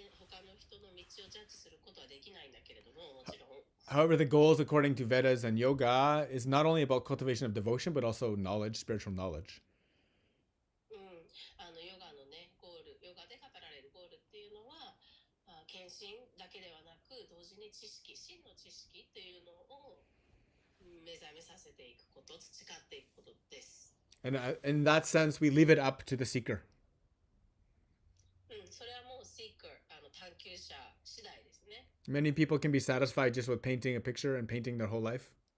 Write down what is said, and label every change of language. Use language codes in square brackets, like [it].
[ja] 他の人の道をジャッジすることはできないんだけれども、もちろん。 [en] However, the goals according to Vedas and yoga is not only about cultivation of devotion, but also knowledge, spiritual knowledge. [ja] ヨガのね、ゴール、ヨガで語られるゴールっていうのは、献身だけではなく、同時に知識、真の知識っていうのを目覚めさせていくこと、培っていくことです。 [en] And in that sense, we leave it up to the seeker. [ja] それはもう seeker、探求者次第ですね。 [en] Many people can be satisfied just with painting a picture and painting their whole life.